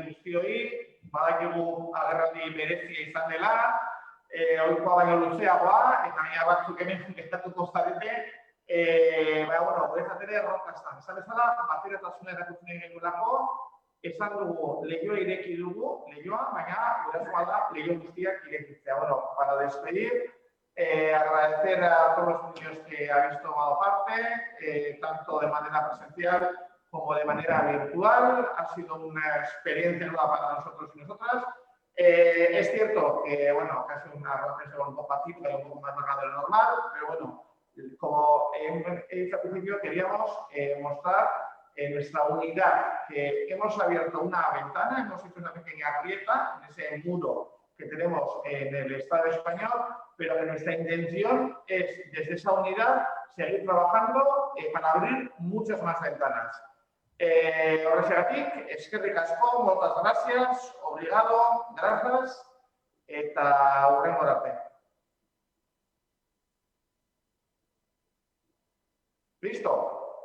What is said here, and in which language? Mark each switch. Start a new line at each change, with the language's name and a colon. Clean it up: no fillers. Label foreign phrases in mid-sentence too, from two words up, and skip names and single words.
Basque: guztioi, badakigu agerraldi berezia izan dela, ohikoa baino luzeagoa, eta gaina batzuk hemen gertatuko zarete, guretzat ere erronkastan. Esan bezala, bateratasuna erakutzen egin genuelako, esan dugu lehioa ireki dugu, baina gurasoa da lehio guztiak irekitzea.
Spanish: Para despedir, agradecer a todos los niños que habéis tomado parte, tanto de manera presencial como de manera virtual. Ha sido una experiencia nueva para nosotros y nosotras. Es cierto que, ha sido una reflexión un poco atípica y un poco más larga de lo normal, pero como he dicho al principio, queríamos mostrar nuestra unidad, que hemos abierto una ventana, hemos hecho una pequeña grieta en ese muro que tenemos en el Estado español, pero que nuestra intención es, desde esa unidad, seguir trabajando para abrir muchas más ventanas.
Basque: Horrexegatik, eskerrik asko,
Catalan: moltes gràcies,
Portuguese: obrigado, gracias,
Basque: eta hurrengora arte.
Spanish: Listo.